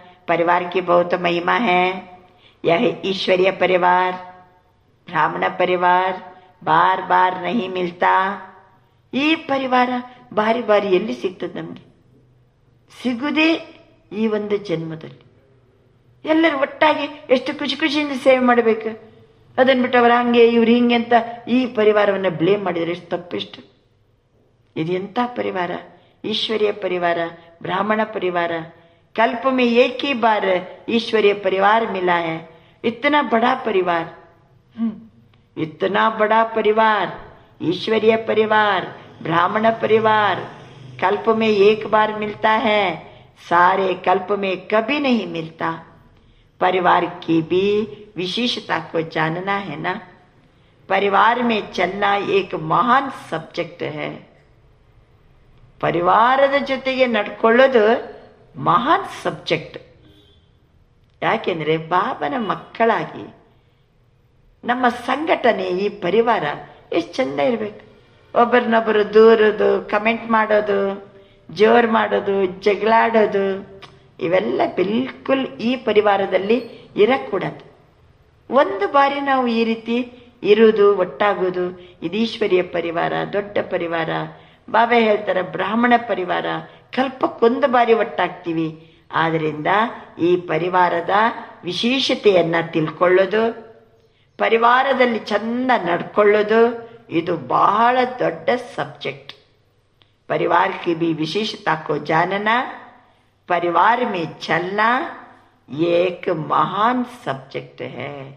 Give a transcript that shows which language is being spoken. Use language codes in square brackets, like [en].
[hi] परिवार की बहुत महिमा है. यह ईश्वरीय परिवार, ब्राह्मण परिवार बार बार नहीं मिलता. [kn] ಈ ಪರಿವಾರ ಬಾರಿ ಬಾರಿ ಎಲ್ಲಿ ಸಿಗ್ತದೆ? ನಮಗೆ ಸಿಗುವುದೇ ಈ ಒಂದು ಜನ್ಮದಲ್ಲಿ. ಎಲ್ಲರೂ ಒಟ್ಟಾಗಿ ಎಷ್ಟು ಖುಷಿ ಖುಷಿಯಿಂದ ಸೇವೆ ಮಾಡಬೇಕು. ಅದನ್ನ ಬಿಟ್ಟು ಅವರ ಹಂಗೆ ಇವ್ರು ಹಿಂಗೆ ಅಂತ ಈ ಪರಿವಾರವನ್ನು ಬ್ಲೇಮ್ ಮಾಡಿದರೆ ಎಷ್ಟು ತಪ್ಪಿಷ್ಟು. ಇದು ಎಂಥ ಪರಿವಾರ? [hi] ईश्वरीय परिवार, ब्राह्मण परिवार. कल्प में एक ही बार ईश्वरीय परिवार मिला है. इतना बड़ा परिवार, इतना बड़ा परिवार, ईश्वरीय परिवार, ब्राह्मण परिवार कल्प में एक बार मिलता है, सारे कल्प में कभी नहीं मिलता. परिवार की भी विशेषता को जानना है ना. परिवार में चलना एक महान सब्जेक्ट है. [kn] ಪರಿವಾರದ ಜೊತೆಗೆ ನಡ್ಕೊಳ್ಳೋದು ಮಹಾನ್ ಸಬ್ಜೆಕ್ಟ್. ಯಾಕೆಂದ್ರೆ ಬಾಬನ ಮಕ್ಕಳಾಗಿ ನಮ್ಮ ಸಂಘಟನೆ, ಈ ಪರಿವಾರ ಎಷ್ಟು ಚಂದ ಇರಬೇಕು. ಒಬ್ಬರನ್ನೊಬ್ಬರು ದೂರೋದು, ಕಮೆಂಟ್ ಮಾಡೋದು, ಜೋರ್ ಮಾಡೋದು, ಜಗಳಾಡೋದು, ಇವೆಲ್ಲ ಬಿಲ್ಕುಲ್ ಈ ಪರಿವಾರದಲ್ಲಿ ಇರಕೂಡದು. ಒಂದು ಬಾರಿ ನಾವು ಈ ರೀತಿ ಇರುವುದು, ಒಟ್ಟಾಗೋದು, ಇದು ಈಶ್ವರೀಯ ಪರಿವಾರ, ದೊಡ್ಡ ಪರಿವಾರ. ಬಾಬಾ ಹೇಳ್ತಾರೆ, ಬ್ರಾಹ್ಮಣ ಪರಿವಾರ ಕಲ್ಪಕ್ಕೊಂದು ಬಾರಿ ಒಟ್ಟಾಗ್ತೀವಿ. ಆದ್ದರಿಂದ ಈ ಪರಿವಾರದ ವಿಶೇಷತೆಯನ್ನ ತಿಳ್ಕೊಳ್ಳೋದು, ಪರಿವಾರದಲ್ಲಿ ಚಂದ ನಡ್ಕೊಳ್ಳೋದು, ಇದು ಬಹಳ ದೊಡ್ಡ ಸಬ್ಜೆಕ್ಟ್. [hi] परिवार की भी विशेषता को जानना, परिवार में चलना एक महान सब्जेक्ट है.